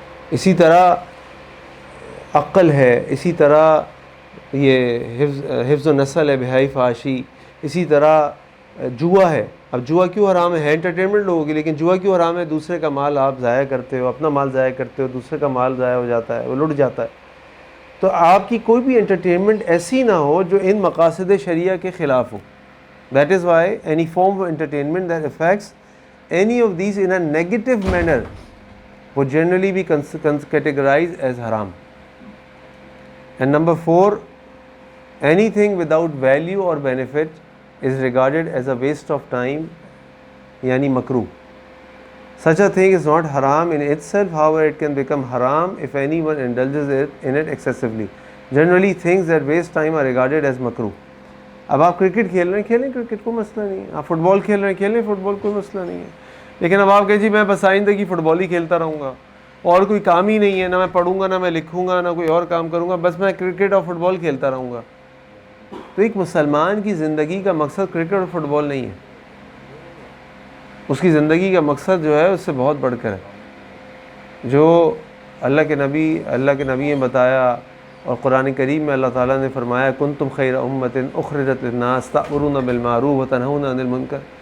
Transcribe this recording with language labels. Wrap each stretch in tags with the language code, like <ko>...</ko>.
<ur>اسی طرح عقل ہے، اسی طرح یہ حفظ و نسل ہے، بہائی فحاشی، اسی طرح جوا ہے. اب جوا کیوں حرام ہے انٹرٹینمنٹ لوگوں کی، لیکن جوا کیوں حرام ہے؟ دوسرے کا مال آپ ضائع کرتے ہو، اپنا مال ضائع کرتے ہو، دوسرے کا مال ضائع ہو جاتا ہے، وہ لٹ جاتا ہے. تو آپ کی کوئی بھی انٹرٹینمنٹ ایسی نہ ہو جو ان مقاصد شریعہ کے خلاف ہو.</ur> <en>That is why any form of entertainment that affects any of these in a negative manner would generally be categorized as haram. And number 4, anything without value or benefit is regarded as a waste of time, yani makruh. Such a thing is not haram in itself, however it can become haram if anyone indulges in it excessively. Generally things that waste time are regarded as makruh.</en> <ur>اب آپ cricket کھیل رہے ہیں، کھیلیں cricket, کوئی مسئلہ نہیں ہے. آپ فٹ بال کھیل رہے ہیں، کھیلیں فٹ بال، کوئی مسئلہ نہیں ہے. لیکن اب آپ کہیں جی میں بس آئندہ فٹ بال ہی کھیلتا رہوں گا اور کوئی کام ہی نہیں ہے، نہ میں پڑھوں گا، نہ میں لکھوں گا، نہ کوئی اور کام کروں گا، بس میں کرکٹ اور فٹ بال کھیلتا رہوں گا. تو ایک مسلمان کی زندگی کا مقصد کرکٹ اور فٹ بال نہیں ہے. اس کی زندگی کا مقصد جو ہے اس سے بہت بڑھ کر ہے، جو اللہ کے نبی نے بتایا اور قرآن کریم میں اللہ تعالیٰ نے فرمایا کنتم خیر امت اخرجت للناس تأمرون بالمعروف وتنہون عن المنکر.</ur>